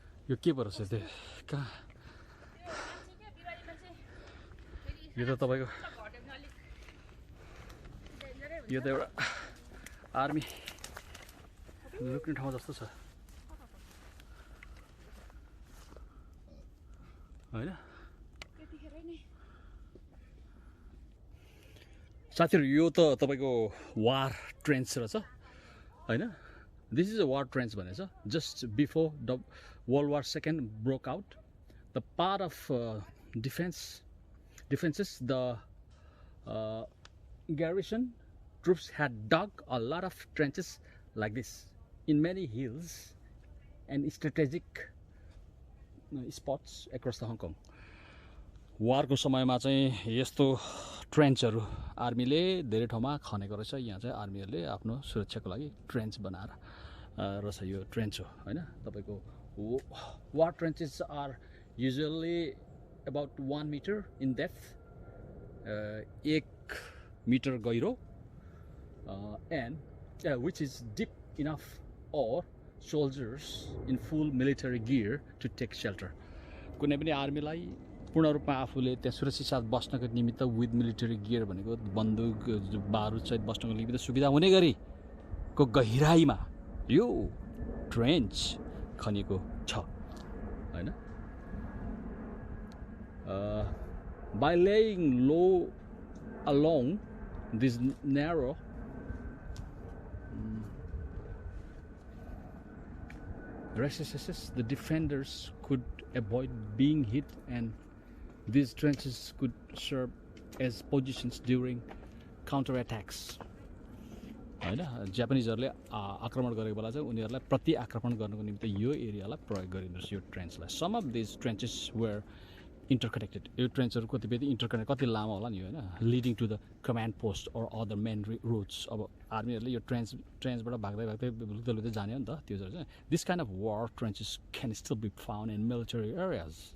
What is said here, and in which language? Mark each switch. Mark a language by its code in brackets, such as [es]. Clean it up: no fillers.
[ne] यो के पो रहेछ त्यो? कहाँ यो त तपाईँको यो त एउटा आर्मी लुक्ने ठाउँ जस्तो छ होइन? साथीहरू यो त तपाईँको वार ट्रेन्च रहेछ होइन? [en] This is a war trench भनेछ। Just before the World War II broke out, the part of defenses the garrison troops had dug a lot of trenches like this in many hills and strategic spots across the Hong Kong. [ne] War को समयमा चाहिँ यस्तो ट्रेन्चहरू आर्मीले धेरै ठाउँमा खनेको रहेछ। यहाँ चाहिँ आर्मीहरूले आफ्नो सुरक्षाको लागि ट्रेन्च बनाएर रहेछ। यो ट्रेन्च हो होइन? [en] तपाईँको war trenches are usually about 1 meter in depth, 1 meter गहिरो, and which is deep enough for soldiers in full military gear to take shelter. [ne] कुनै पनि आर्मीलाई पूर्ण रूपमा आफूले त्यहाँ सुरक्षित साथ बस्नको निमित्त [en] with military gear [ne] भनेको बन्दुक बारुद सहित बस्नको निमित्त सुविधा हुने गरीको गहिराईमा यो ट्रेन्च खनिएको छ होइन? [en] By laying low along this narrow recesses, the defenders could avoid being hit, and these trenches could serve as positions during counterattacks. [ne] होइन? जापानिजहरूले आक्रमण गरेको बेला चाहिँ उनीहरूलाई प्रति आक्रमण गर्नको निम्ति यो एरियालाई प्रयोग गरिँदो रहेछ, यो ट्रेन्चलाई। [en] some of this trenches were interconnected [ne] यो ट्रेन्चहरू कतिपय इन्टरकनेक्ट कति लामो होला नि होइन [en] leading to the command post or other main routes [ne] अब आर्मीहरूले यो ट्रेन्चबाट भाग्दै लुक्दै जाने हो नि त त्यो चाहिँ [en] this kind of war trenches can still be found in military areas